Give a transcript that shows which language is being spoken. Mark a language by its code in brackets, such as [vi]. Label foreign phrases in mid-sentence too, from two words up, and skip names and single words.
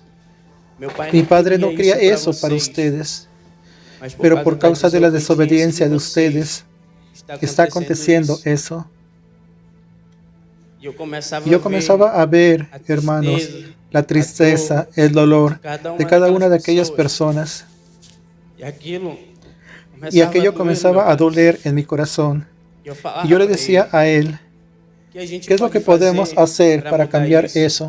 [pt] Meu pai [es] Mi [pt] não [es] padre no quería [pt] queria [es] eso para [pt] vocês, [es] ustedes, [pt] mas [es] pero por causa de la [pt] desobediência [es] desobediencia de ustedes está aconteciendo eso". [pt] E eu começava [es] Y yo comenzaba a ver, [pt] a [es] hermanos, [pt] tristeza, [es] la tristeza, el dolor de cada una de aquellas [pt] personas. [es] personas. [pt] E [es] Y aquello comenzaba a doler en mi corazón. Y yo le decía a él: ¿qué es lo que podemos hacer para cambiar eso?